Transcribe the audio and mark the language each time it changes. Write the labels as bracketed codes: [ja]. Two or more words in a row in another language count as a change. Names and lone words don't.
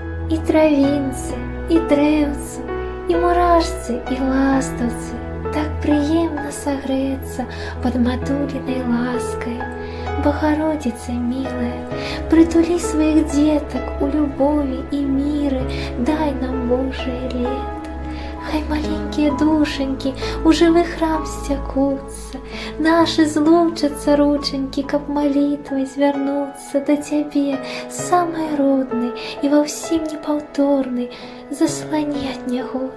[be] І травінцы, і дрэўцы, і мурашцы, і ластаўцы. Так прыемна сагрэцца пад матулінай ласкай. [ru] Богородица милая, притули своих деток у любови и мира, дай нам Божие лето. Хай маленькие душеньки у живых храм стякутся, наши злучатся рученьки, каб молитвой звернуться до Тебе, самой родной и во всем непаўторной, заслони от негод.